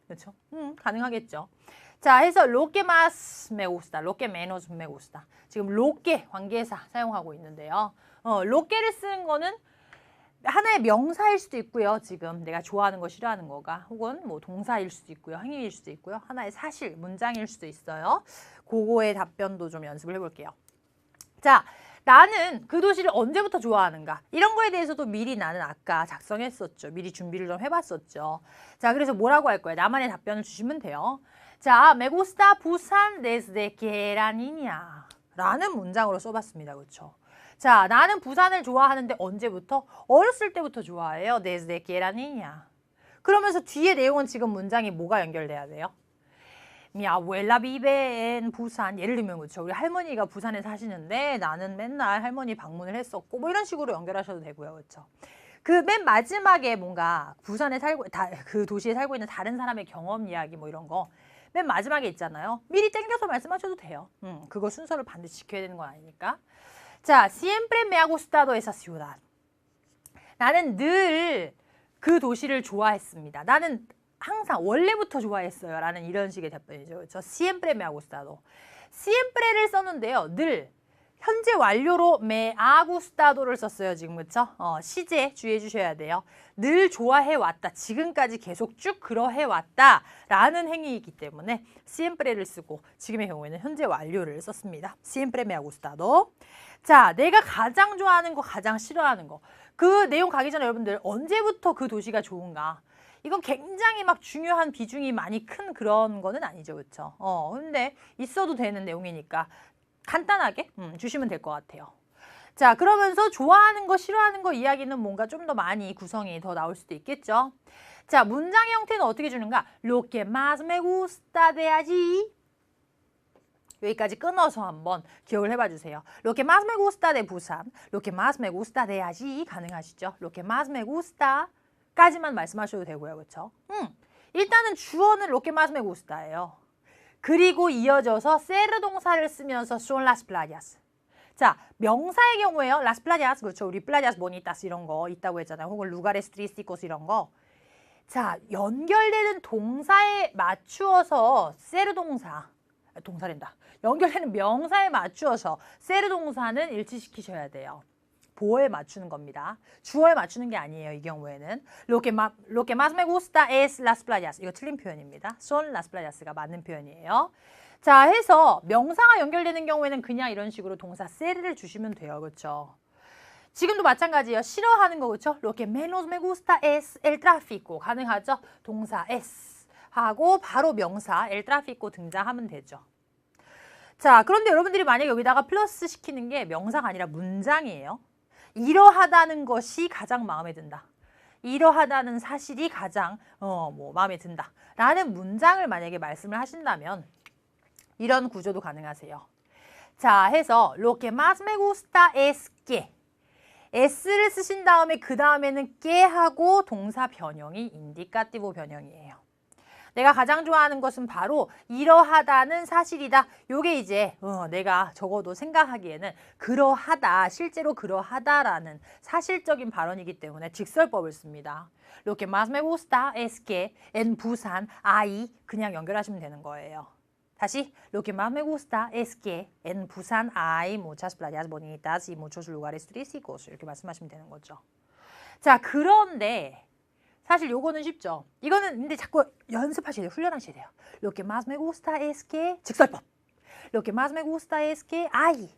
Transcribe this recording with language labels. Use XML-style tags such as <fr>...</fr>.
<ko>그렇죠? 가능하겠죠.</ko> <es>자, 해서 lo que más me gusta, lo que menos me gusta.</es> <ko>지금 lo que 관계사 사용하고 있는데요. lo que를 쓰는 거는 하나의 명사일 수도 있고요. 지금 내가 좋아하는 거, 싫어하는 거가 혹은 뭐 동사일 수도 있고요. 행위일 수도 있고요. 하나의 사실, 문장일 수도 있어요. 그거의 답변도 좀 연습을 해볼게요. 자, 나는 그 도시를 언제부터 좋아하는가? 이런 거에 대해서도 미리 나는 아까 작성했었죠. 미리 준비를 좀 해봤었죠. 자, 그래서 뭐라고 할 거예요? 나만의 답변을 주시면 돼요.</ko> <es>자, me gusta Busan desde que era niña</es> <ko>라는 문장으로 써봤습니다. 그렇죠? 자, 나는 부산을 좋아하는데 언제부터? 어렸을 때부터 좋아해요.</ko> <es>desde que era niña.</es> <ko>그러면서 뒤에 내용은 지금 문장이 뭐가 연결돼야 돼요?</ko> <es>Mi abuela vive en 부산.</es> <ko>예를 들면 그렇죠. 우리 할머니가 부산에 사시는데 나는 맨날 할머니 방문을 했었고 뭐 이런 식으로 연결하셔도 되고요. 그렇죠. 그 맨 마지막에 뭔가 부산에 살고 그 도시에 살고 있는 다른 사람의 경험 이야기 뭐 이런 거 맨 마지막에 있잖아요. 미리 땡겨서 말씀하셔도 돼요. 그거 순서를 반드시 지켜야 되는 건 아니니까.</ko> <es>자, siempre me ha gustado esa ciudad.</es> <ko>나는 늘 그 도시를 좋아했습니다. 나는 항상 원래부터 좋아했어요 라는 이런 식의 답변이죠. 저</ko> <es>siempre me ha gustado.</es> <ko>siempre를 썼는데요. 늘 현재 완료로 me ha gustado를 썼어요. 지금 그렇죠? 시제 주의해 주셔야 돼요. 늘 좋아해왔다. 지금까지 계속 쭉 그러해왔다 라는 행위이기 때문에 siempre를 쓰고 지금의 경우에는 현재 완료를 썼습니다.</ko> <es>siempre me ha gustado.</es> <ko>자, 내가 가장 좋아하는 거, 가장 싫어하는 거. 그 내용 가기 전에 여러분들 언제부터 그 도시가 좋은가? 이건 굉장히 막 중요한 비중이 많이 큰 그런 거는 아니죠. 그렇죠? 근데 있어도 되는 내용이니까 간단하게 주시면 될 것 같아요. 자, 그러면서 좋아하는 거, 싫어하는 거 이야기는 뭔가 좀 더 많이 구성이 더 나올 수도 있겠죠. 자, 문장의 형태는 어떻게 주는가?</ko> <es>Lo que más me gusta de allí.</es> <ko>여기까지 끊어서 한번 기억을 해봐 주세요.</ko> <es>Lo que más me gusta de Busan, lo que más me gusta de allí</es> <ko>가능하시죠?</ko> <es>Lo que más me gusta</es> <ko>까지만 말씀하셔도 되고요. 그렇죠? 일단은 주어는</ko> <es>lo que más me gusta예요.</es> <ko>그리고 이어져서 ser 동사를 쓰면서</ko> <es>son las playas.</es> <ko>자, 명사의 경우에요.</ko> <es>las playas, 그렇죠?</es> <ko>우리</ko> <es>playas bonitas</es> <ko>이런 거 있다고 했잖아요. 혹은</ko> <es>lugares turísticos</es> <ko>이런 거. 자, 연결되는 동사에 맞추어서 ser 동사랜다. 연결되는 명사에 맞추어서 ser 동사는 일치시키셔야 돼요. 보어에 맞추는 겁니다. 주어에 맞추는 게 아니에요.</ko> <es>이 경우에는 lo que más me gusta es las playas.</es> <ko>이거 틀린 표현입니다.</ko> <es>son las playas가</es> <ko>맞는 표현이에요. 자, 해서 명사가 연결되는 경우에는 그냥 이런 식으로 동사 세를 주시면 돼요. 그렇죠? 지금도 마찬가지예요. 싫어하는 거 그렇죠?</ko> <es>Lo que menos me gusta es el tráfico.</es> <ko>가능하죠? 동사 es 하고 바로 명사 el tráfico 등장하면 되죠. 자, 그런데 여러분들이 만약에 여기다가 플러스 시키는 게 명사가 아니라 문장이에요. 이러하다는 것이 가장 마음에 든다. 이러하다는 사실이 가장 마음에 든다. 라는 문장을 만약에 말씀을 하신다면 이런 구조도 가능하세요. 자, 해서</ko> <es>Lo que más me gusta es que</es> <ko>s를 쓰신 다음에 그 다음에는 que 하고 동사 변형이 인디카티보 변형이에요. 내가 가장 좋아하는 것은 바로 이러하다는 사실이다. 요게 이제 내가 적어도 생각하기에는 그러하다, 실제로 그러하다라는 사실적인 발언이기 때문에 직설법을 씁니다.</ko> <es>Lo que más me gusta es que en Busan hay</es> <ko>그냥 연결하시면 되는 거예요.</ko> <es>다시 Lo que más me gusta es que en Busan hay muchas playas bonitas y muchos lugares turísticos</es> <ko>이렇게 말씀하시면 되는 거죠. 자, 그런데 사실 요거는 쉽죠. 이거는 근데 자꾸 연습하셔야 돼요. 훈련하셔야 돼요.</ko> <es>Lo que más me gusta es que</es> <ko>직설법.</ko> <es>Lo que más me gusta es que hay.</es>